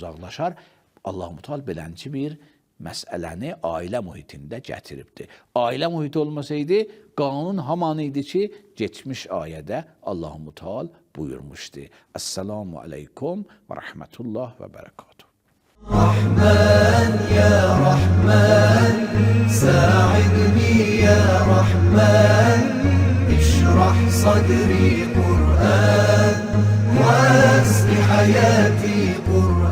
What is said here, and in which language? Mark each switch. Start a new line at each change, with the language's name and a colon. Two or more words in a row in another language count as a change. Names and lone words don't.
Azerbaijani: Allah-u Teala beləncə bir məsələni ailə mühitində gətiribdir. Ailə mühiti olmasaydı, qanun haman idi ki, geçmiş ayədə Allah-u Teala buyurmuşdu.
Arabic: السلام عليكم و رحمة الله و بركاته. رحمن يا رحمن ساعدني يا رحمن اشرح صدري قرآن واسق حياتي قرآن